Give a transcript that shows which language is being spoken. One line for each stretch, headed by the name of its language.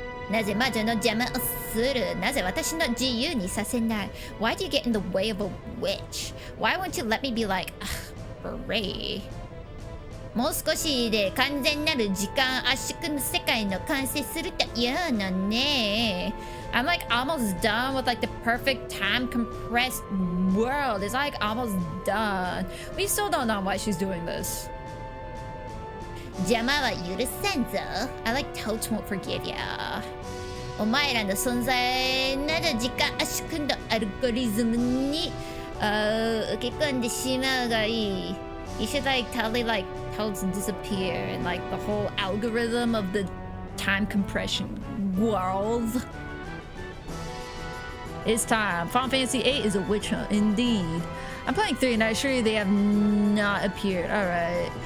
Japanese: なぜ魔女の邪魔をする？なぜ私の自由にさせない？
English: Why do you get in the way of a witch? Why won't you let me be like, free?
Japanese: もう少しで完全なる時間圧縮の世界の完成するというのね。
English: I'm like almost done with like the perfect time compressed world. It's like almost done. We still don't know why she's doing this.
Japanese: 邪魔は許さんぞ。
English: I like totes won't forgive ya.
Japanese: お前らの存在なる時間圧縮のアルゴリズムに受け込んでしまうがいい。
English: You should like totally like totes disappear and like the whole algorithm of the time compression world. It's time. Final Fantasy VIII is a witch hunt, indeed. I'm playing 3 and I assure you they have not appeared. Alright.